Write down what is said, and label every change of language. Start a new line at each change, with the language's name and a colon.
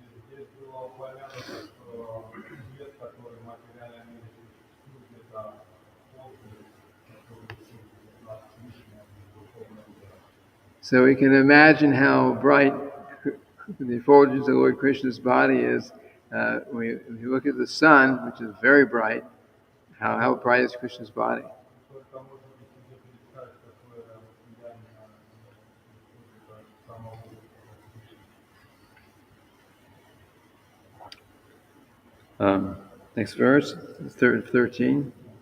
Russian: Здесь было упомянуто, что свет, который в материальном мире существует, это отблеск, который исходит от Кришны, от духовного мира.
English: So we can imagine how bright the effulgence of Lord Krishna's body is. If you look at the sun, which is very bright, how bright is Krishna's body?
Russian: Только можете себе представить, какое сияние исходит от самого Кришны.
English: Next verse, 13.